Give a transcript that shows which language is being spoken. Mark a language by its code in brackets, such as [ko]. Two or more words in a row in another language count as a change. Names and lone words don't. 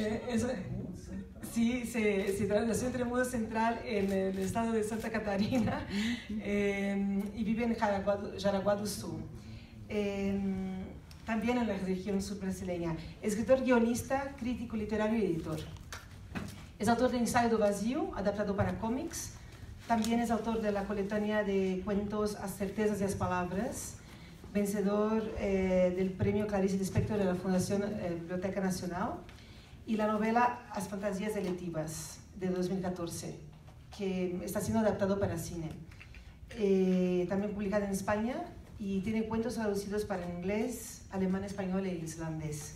[es] Sí, nació en Trombudo Central, en el estado de Santa Catarina, y vive en Jaraguá do Sul. También en la región sur brasileña. Escritor, guionista, crítico literario y editor. Es autor de Ensayo do Vazio, adaptado para cómics. También es autor de la coletánea de cuentos As Certezas y as Palavras, vencedor del premio Clarice Lispector de la Fundación Biblioteca Nacional, y la novela As Fantasías Electivas, de 2014, que está siendo adaptado para cine. También publicada en España, y tiene cuentos traducidos para inglés, alemán, español e islandés.